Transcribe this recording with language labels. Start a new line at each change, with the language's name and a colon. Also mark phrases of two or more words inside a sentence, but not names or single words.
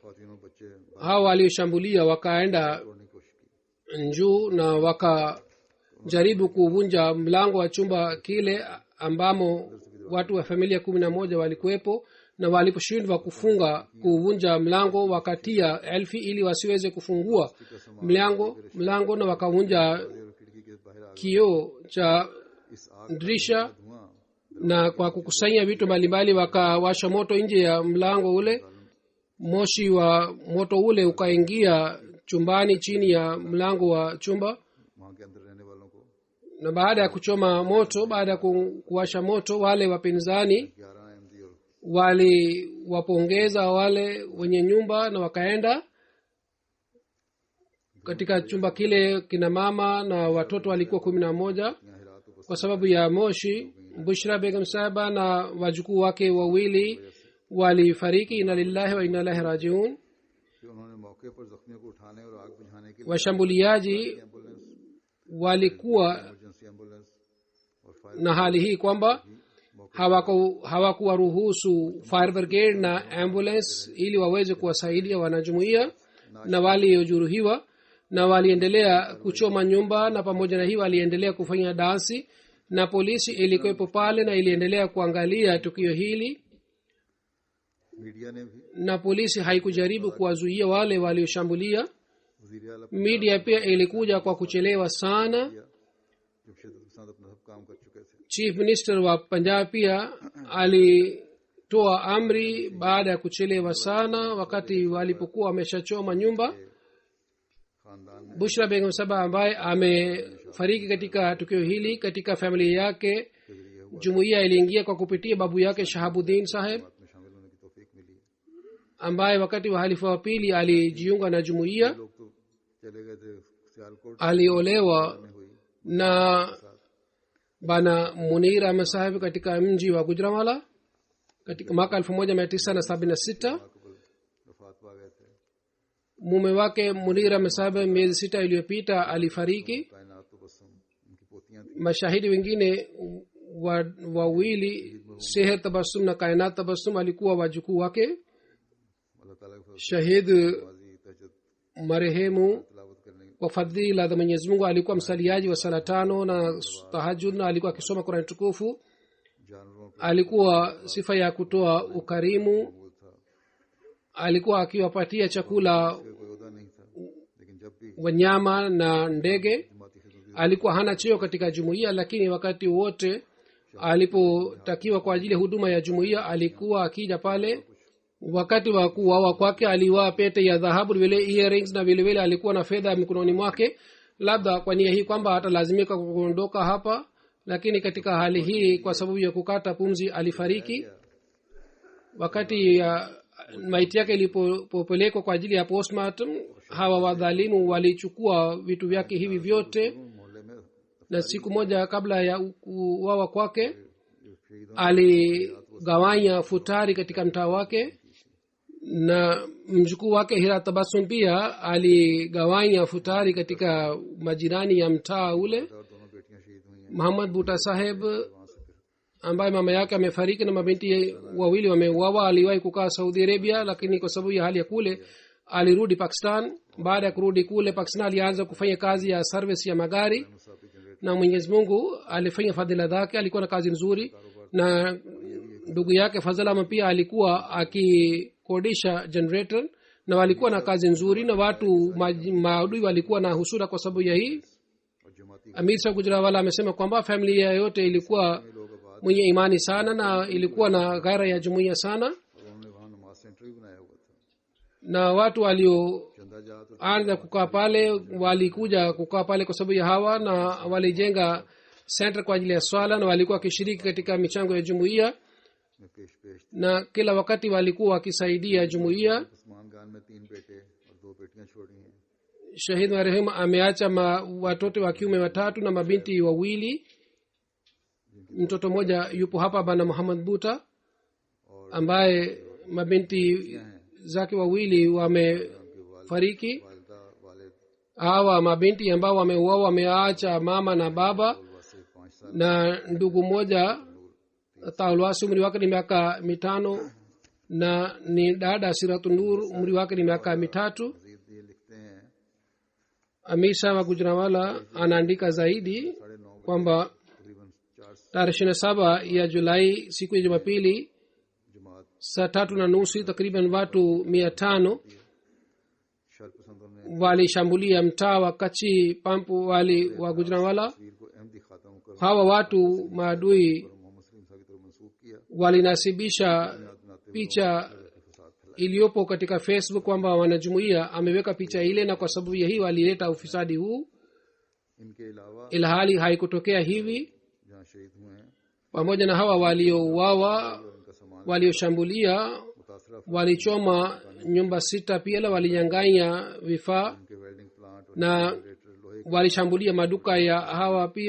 Swahili: Hawa walioshambulia wakaenda juu na wakajaribu kuvunja mlango wa chumba kile ambamo watu wa familia 11 walikuwepo, na waliposhindwa kuvunja mlango wakatia elfi ili wasiweze kufungua mlango na wakavunja kioo cha dirisha na kwa kukusanya vitu mbalimbali wakawasha moto nje ya mlango ule. Moshi wa moto ule ukaingia chumbani chini ya mlango wa chumba,
Urdu: وہاں کے اندر رہنے والوں کو
Swahili: na baada ya kuchoma moto, baada ya kuwasha moto, wale wapinzani
Urdu: 11 احمدی اور
Swahili: waliwapongeza wale wenye nyumba na wakaenda katika chumba kile. Kina mama na watoto walikuwa 11.
Urdu: یہاں ہرات اپستھت
Swahili: Kwa sababu ya moshi, Bushra Begum sahaba na wajukuu wake wawili walifariki.
Arabic: إنا لله وإنا إليه راجعون.
Urdu: پھر انہوں نے موقع پر زخمیوں کو اٹھانے اور آگ بجھانے کے لیے
Swahili: Washambuliaji
Urdu: एम्बुलेंस,
Swahili: walikuwa
English: emergency ambulance
Urdu: اور فائر
Swahili: na hali hii kwamba hawakuwaruhusu
English: fire brigade
Swahili: na ambulance ili waweze kuwasaidia wanajumuia na waliojeruhiwa, na waliendelea kuchoma nyumba, na pamoja na hii waliendelea kufanya dansi, na polisi ilikuwepo pale na iliendelea kuangalia tukio hili,
Urdu: میڈیا نے بھی
Swahili: na polisi haikujaribu kuwazuia wale walioshambulia.
Urdu: وزیر اعلیٰ
Swahili: Media pia ilikuja kwa kuchelewa sana.
Urdu: جب شدت پسند اپنا سب کام کر چکے تھے
English: Chief Minister
Swahili: wa Punjab pia alitoa amri baada ya kuchelewa sana, wakati walipokuwa wameshachoma nyumba.
Urdu: خاندان نے
Swahili: Bushra Begum Saba ambaye amefariki katika tukio hili, katika familia yake
Urdu: کے ذریعے ہوا
Swahili: jumuiya iliingia kwa kupitia babu yake Shahabuddin Saheb,
Urdu: بات میں شامل ہونے کی توفیق ملی.
Swahili: ambaye wakati wa halifa wa pili alijiunga na jumuiya.
Urdu: لوگ تو چلے گئے تھے سیالکوٹ
Swahili: Aliolewa
Urdu: میں ہوئی
Swahili: na bana Munir Ahmed Saheb katika mji wa Gujranwala katika mwaka 1976.
Urdu: قبل وفات پا گئے تھے.
Swahili: Mume wake Munir Ahmed Saheb miezi 6 iliyopita alifariki.
Urdu: کائنات تبسم ان کی پوتیاں تھی.
Swahili: Mashahidi wengine wawili, Seher Tabassum na Kainat Tabassum, alikuwa wajukuu wake.
Urdu: اللہ تعالیٰ کے فضل
Swahili: Shahid
Urdu: سے تہجد
Swahili: marehemu
Urdu: تلاوت کرنے
Swahili: kwa fadhila za Mwenyezi Mungu alikuwa msaliaji wa sala 5 na tahajjud, na alikuwa akisoma Qur'an tukufu.
Urdu: جانوروں پر
Swahili: Alikuwa sifa ya kutoa ukarimu,
Urdu: موجود تھا.
Swahili: alikuwa akiwapatia chakula
Urdu: کوئی عہدہ نہیں تھا، لیکن جب بھی
Swahili: wanyama na ndege.
Urdu: جماعتی خدمت
Swahili: Alikuwa hana cheo katika jumuiya, lakini wakati wote alipotakiwa kwa ajili ya huduma ya jumuiya alikuwa akija pale. Wakati wa kuuawa kwake aliwaa pete ya dhahabu, vile earrings, na vile vile alikuwa na fedha mikononi mwake, labda kwa nia hii kwamba atalazimika kuondoka hapa, lakini katika hali hii kwa sababu ya kukata pumzi alifariki. Wakati ya maiti yake ilipopelekwa kwa ajili ya postmortem, hawa wadhalimu walichukua vitu vyake hivi vyote,
Urdu: محلے میں
Swahili: na siku moja kabla ya kuuawa kwake
Urdu: शहीदों
Swahili: aligawanya futari katika mtaa wake, na mjukuu wake Hira Tabassum pia aligawanya futari katika majirani ya mtaa ule.
Urdu: اور دونوں بیٹیاں شہید ہوئی ہیں.
Swahili: Muhammad Buta Saheb ambaye mama yake amefariki na mabinti wawili wameuawa, aliwahi kukaa Saudi Arabia, lakini kwa sababu ya hali ya kule alirudi Pakistan. Baada ya kurudi kule Pakistan alianza kufanya kazi ya service ya magari, na Mwenyezi Mungu alifanya fadhila zake, alikuwa na kazi nzuri. Na ndugu yake Fazalama pia alikuwa akikodisha generator, na walikuwa na kazi nzuri, na watu maadui walikuwa na husura kwa sababu ya hii.
Urdu: اور جماعتی
Swahili: Amir Sahib Gujranwala amesema kwamba familia yote ilikuwa
Urdu: لوگ آباد
Swahili: mwenye imani sana na ilikuwa na ghaira ya jumuiya sana,
Urdu: اور انہوں نے وہاں نماز سینٹر بھی بنایا ہوا تھا.
Swahili: na watu walioanza
Urdu: چندہ جات اور
Swahili: kukaa pale walikuja kukaa pale kwa sababu ya hawa, na walijenga center kwa ajili ya swala, na walikuwa wakishiriki katika michango ya jumuiya,
Urdu: میں پیش پیش
Swahili: na kila wakati walikuwa wakisaidia jumuiya.
Urdu: عثمان خان میں 3 بیٹے اور 2 بیٹیاں چھوڑی ہیں.
Swahili: Shahid marehemu ameacha watoto wa kiume 3 na mabinti wawili. Mtoto mmoja yupo hapa, bana Muhammad Buta, ambaye mabinti zake wawili wamefariki.
Urdu: والدہ والد
Swahili: Hawa mabinti ambao wameuawa wameacha mama na baba,
Urdu: واسے 5 سال
Swahili: na ndugu mmoja Taulwasi umri wake ni miaka 5, na ni dada Siratu Nur umri wake ni miaka 3.
Urdu: مزید یہ لکھتے ہیں
Swahili: Amisa wa Gujranwala anaandika zaidi 9:30 kwamba
Urdu: تقریباً 4
Swahili: tarehe 27 ya Julai, siku ya Jumapili,
Urdu: जमात
Swahili: saa 3:30 takriban watu 500
Urdu: شرپسندوں نے
Swahili: walishambulia mtaa wa Kachi Pampu wali wa Gujranwala.
Urdu: تصویر کو احمدی کھاتا مکر
Swahili: Hawa watu maadui
Urdu: محمد سلیم صاحب کی طرف
Swahili: walinasibisha picha iliyopo katika Facebook kwamba wanajumuia ameweka picha ile, na kwa sababu ya hii walileta ufisadi huu,
Urdu: ان کے علاوہ
Swahili: ilhali haikutokea hivi.
Urdu: جہاں شہید ہوئے ہیں
Swahili: Pamoja na hawa waliouawa,
Urdu: ان کا سامان
Swahili: walioshambulia
Urdu: मुतासरा
Swahili: walichoma nyumba 6, pia walinyang'anya vifaa
Urdu: उनके
English: welding plant
Urdu: और
Swahili: na
Urdu: جنریٹر لوہے کا
Swahili: walishambulia maduka ya hawa pia,